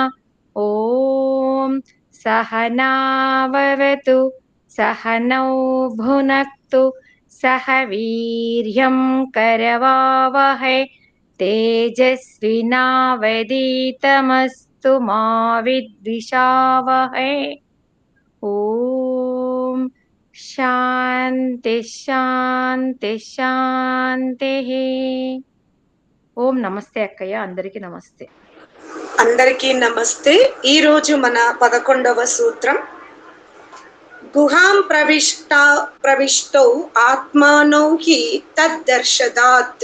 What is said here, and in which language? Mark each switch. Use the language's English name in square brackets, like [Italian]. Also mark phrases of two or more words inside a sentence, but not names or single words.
[Sanskrit] ॐ सहनाववतु सहनौ भुनक्तु सह वीर्यं करवावहै तेजस्विनावधीतमस्तु मा विद्विषावहै। ఓం శాంతి శాంతి శాంతి. [Telugu] ఓం నమస్తే అక్కయ్య, అందరికీ నమస్తే. అందరికీ నమస్తే. ఈరోజు మన 11వ సూత్రం [Sanskrit] గుహాం ప్రవిష్టౌ ఆత్మానౌ హి తద్దర్శదాత్.